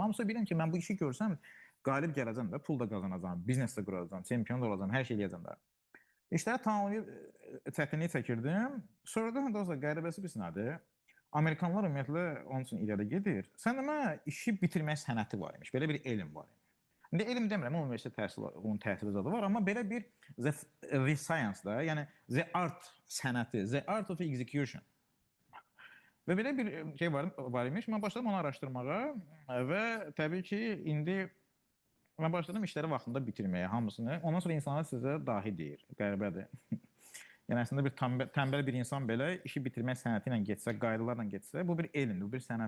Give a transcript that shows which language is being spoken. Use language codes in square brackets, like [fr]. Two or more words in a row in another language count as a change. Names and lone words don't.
[az] Amma bilirəm ki, mən bu işi görsəm, qalib gələcəm də, pul da qazanacam, biznes də quracam, çempion da olacam, hər şey eləyəcəm də. İşləri tamamlayıb çətinlik çəkirdim. Sonradan dostlar, qəribəsi bir nədir? Amerikanlar ümumiyyətlə onun üçün irəli gedir. Sən demə, işi bitirmək sənəti var imiş, belə bir elm var imiş. İndi elm demirəm, universitet təhsili, onun təhsili zadı var, amma belə bir [en] the science [az] da, yəni [en] the art [az] sənəti, [en] the art of execution. [az] Və belə bir şey var imiş. Mən başladım onu araşdırmağa və təbii ki, indi mən başladım işləri vaxtında bitirməyə, hamısını. Ondan sonra insanlar sizə dahi deyir, qəribədir. Yəni, əslində bir tənbəl bir insan belə işi bitirmək sənəti ilə getsə, qaydalarla getsə, bu bir elmdir, bu bir sənət.